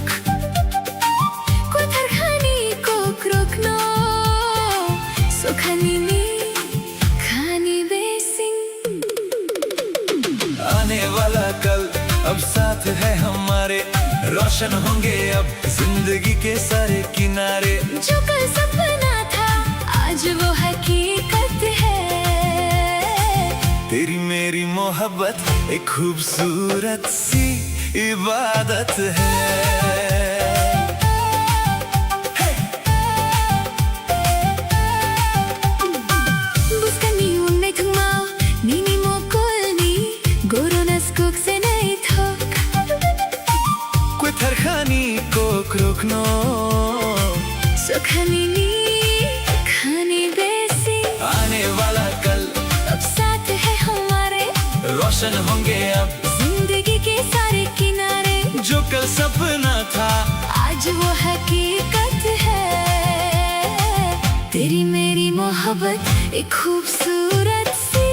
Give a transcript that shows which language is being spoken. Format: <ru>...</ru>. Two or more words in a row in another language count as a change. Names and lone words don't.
<trp>Kothar khani ko krokno sokhani ni khani besing</trp> <hi>आने वाला कल अब साथ है हमारे रोशन होंगे अब जिंदगी के सारे किनारे। जो कल सपना था आज वो हकीकत है। तेरी मेरी मोहब्बत एक खूबसूरत सी इबादत है।</hi> <trp>Buscani un netmao nini mokolni goronas kok se naitok Kwetar khani ko krokno sokhani ni khani besing</trp> <hi>आने वाला कल अब साथ है हमारे रोशन होंगे अब जिंदगी के सारे किनारे। जो कल सपना था आज वो हकीकत है। तेरी मेरी मोहब्बत एक खूबसूरत सी</hi>